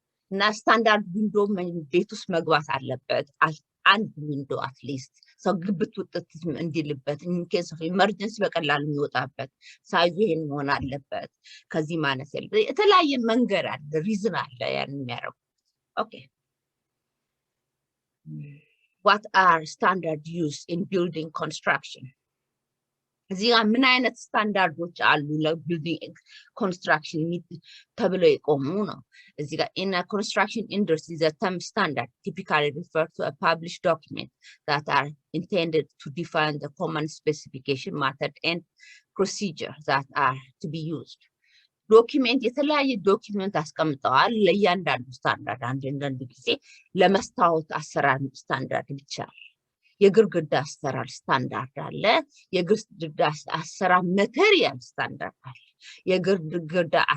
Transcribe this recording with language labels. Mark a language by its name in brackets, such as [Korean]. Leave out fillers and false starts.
[Amharic] እና ስታንዳርድ ዊንዶ ቤት ውስጥ መግባት አለበት። አንድ ዊንዶ አትሊስት ሰው ግብት ውጥት እንዲልበት ኢንኬስ ኦፍ ኢመርጀንሲ በቀላሉ የሚወጣበት ሳይዙ ይሄን መሆን አለበት። ከዚህ ማነስ ያለ የተለያየ መንገድ አለ፣ ሪዝን አለ ያን የሚያደርጉት። ኦኬ [English] what are standard used in building construction? [Amharic] እዚህ ጋር ምን አይነት ስታንዳርዶች አሉ ለቢልዲንግ ኮንስትራክሽን ተብለው የቆሙ ነው። እዚህ ጋር [English] in a construction industry the term standard typically refers to a published document that are intended to define the common specification method and procedure that are to be used. [Amharic] ዶክመንት የተለያየ ዶክመንት አስቀምጠዋል ለእያንዳንዱ ስታንዳርድ። አንዳንድ ጊዜ ለመስታወት አሰራር ስታንዳርድ ብቻ፣ የግድግዳ አሰራር ስታንዳርድ አለ፣ የግድግዳ አሰራር ማቴሪያል ስታንዳርድ አለ፣ የግድግዳ